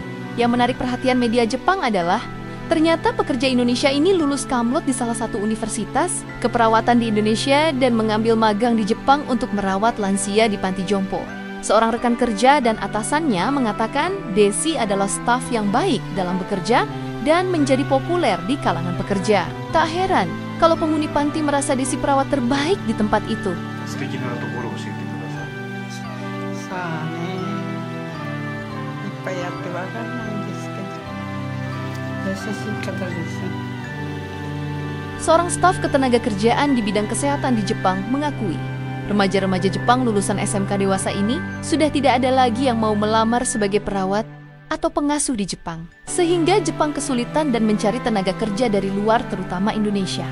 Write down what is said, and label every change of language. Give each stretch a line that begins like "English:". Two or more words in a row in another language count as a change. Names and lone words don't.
Indonesian: Yang menarik perhatian media Jepang adalah ternyata pekerja Indonesia ini lulus kamlot di salah satu universitas keperawatan di Indonesia dan mengambil magang di Jepang untuk merawat lansia di panti jompo. Seorang rekan kerja dan atasannya mengatakan Desi adalah staf yang baik dalam bekerja dan menjadi populer di kalangan pekerja. Tak heran kalau penghuni panti merasa Desi perawat terbaik di tempat itu.
Japanese: 素敵なところを教えてください。さあね、いっぱいあってわかんないんですけど、優しい方です。
Indonesian: Seorang staf ketenagakerjaan di bidang kesehatan di Jepang mengakui, remaja-remaja Jepang lulusan SMK dewasa ini sudah tidak ada lagi yang mau melamar sebagai perawat atau pengasuh di Jepang. Sehingga Jepang kesulitan dan mencari tenaga kerja dari luar, terutama Indonesia.